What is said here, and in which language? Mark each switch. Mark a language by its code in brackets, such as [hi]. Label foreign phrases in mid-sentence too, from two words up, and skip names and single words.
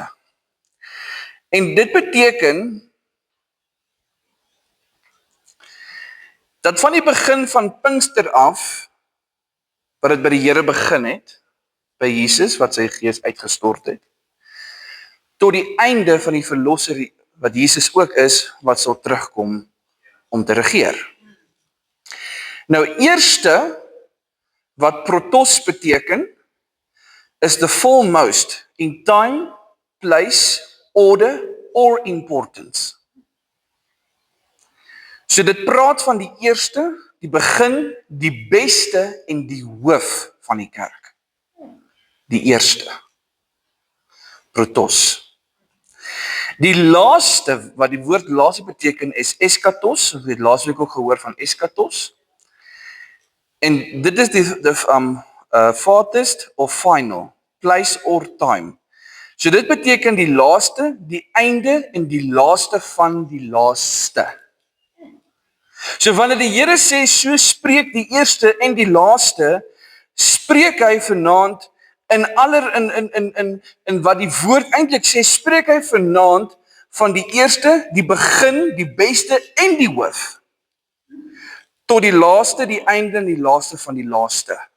[af] En dit beteken dat van die begin van Pinkster af, wat dit by die Here begin het, by Jesus wat sy Gees uitgestort het, tot die einde van die verlosser wat Jesus ook is, wat sal terugkom om te regeer. Nou eerste, wat protos beteken, [en] is the foremost in time, place, order or importance. [af] So dit praat van die eerste, die begin, die beste en die hoof van die kerk. Die eerste. Protos. Die laaste, wat die woord laaste beteken, is eskatos. Ons het laasweek ook gehoor van eskatos. En dit is die [en] farthest of final, place or time. [af] So dit beteken die laaste, die einde en die laaste van die laaste. So wanneer die Here sê, so spreek die eerste en die laaste, spreek hy vanaand in wat die woord eintlik sê, spreek hy vanaand van die eerste, die begin, die beste en die hoof, tot die laaste, die einde en die laaste van die laaste.